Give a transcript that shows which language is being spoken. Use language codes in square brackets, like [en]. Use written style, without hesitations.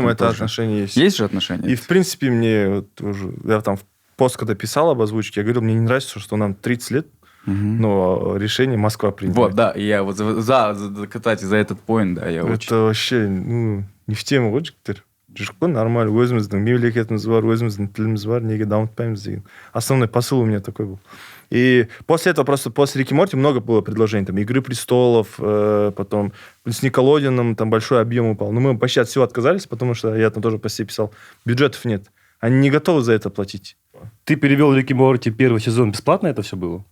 [ru] по-любому это тоже. отношения есть. Есть же отношения? И, в принципе, мне вот уже, я там в пост, когда писал об озвучке, я говорил, мне не нравится, что нам 30 лет, но решение Москва принимает. Вот, да, и я вот кстати, за этот поинт, да, я очень... Это вообще, ну, не в тему, вот [kk] жігіттер. Жоқ, нормально, өзіміздің мемлекетіміз бар, өзіміздің тіліміз бар, неге дамытпаймыз деген. [ru] Основной посыл у меня такой был. И после этого, просто после Рик и Морти много было предложений. Там «Игры престолов», потом с Никелодеоном там большой объем упал. Но мы почти от всего отказались, потому что я там тоже по себе писал. Бюджетов нет. Они не готовы за это платить. Ты перевел Рик и Морти первый сезон, бесплатно это все было?